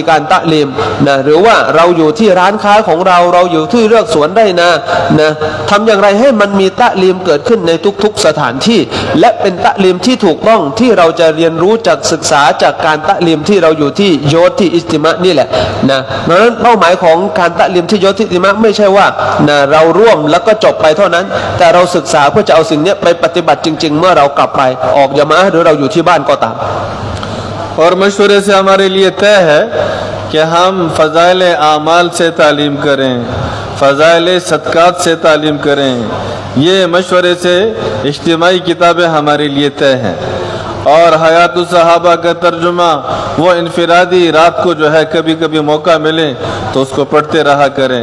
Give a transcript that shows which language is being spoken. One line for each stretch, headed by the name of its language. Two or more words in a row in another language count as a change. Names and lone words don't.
Thai: การตะลีมนะหรือว่าเราอยู่ที่ร้านค้าของเราอยู่ที่เลือกสวนได้นะทำอย่างไรให้มันมีตะลีมเกิดขึ้นในทุกๆสถานที่และเป็นตะลีมที่ถูกต้องที่เราจะเรียนรู้จากศึกษาจากการตะลีมที่เราอยู่ที่โยชน์ที่อิสติมะนี่แหละนะเพราะฉะนั้นเป้าหมายของการตะลีมที่โยชน์ที่อิสติมะไม่ใช่ว่านะเราร่วมแล้วก็จบไปเท่านั้นแต่เราศึกษาเพื่อจะเอาสิ่งนี้ไปปฏิบัติจริงๆเมื่อเรากลับไปออกญะมาอะห์หรือเราอยู่ที่บ้านก็ตาม
Hindi: और मशवरे से हमारे लिए तय है कि हम फ़ज़ाइल आमाल से तालीम करें, फ़ज़ाइल सदक़ात से तालीम करें। ये मशवरे से इज्तिमाई किताबें हमारे लिए तय हैं। और हयातुस सहाबा का तर्जुमा वो इनफिरादी रात को जो है कभी कभी मौका मिले तो उसको पढ़ते रहा करें।